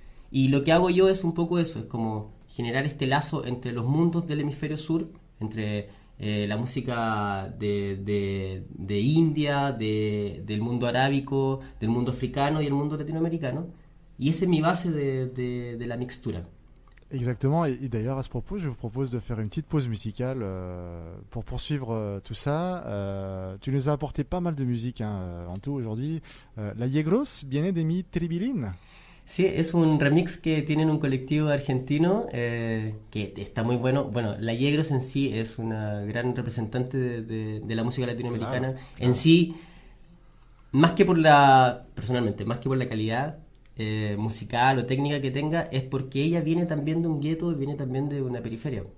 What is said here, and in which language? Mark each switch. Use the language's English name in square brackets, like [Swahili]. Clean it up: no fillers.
[Spanish] y lo que hago yo es un poco eso, es como generar este lazo entre los mundos del hemisferio sur, entre la música de India, del mundo arábico, del mundo africano y el mundo latinoamericano, y esa es mi base de la mixtura. [French] Exactement, et d'ailleurs à ce propos, je vous propose de faire une petite pause musicale pour poursuivre tout ça. Tu nous as apporté pas mal de musique en tout aujourd'hui. [Spanish] La Yegros viene de mi Tribilín. Sí, es un remix que tienen un colectivo argentino que está muy bueno. Bueno, la Yegros en sí es una gran representante de la música latinoamericana. Claro. En sí, más que por la calidad musical o técnica que tenga, es porque ella viene también de un gueto y viene también de una periferia.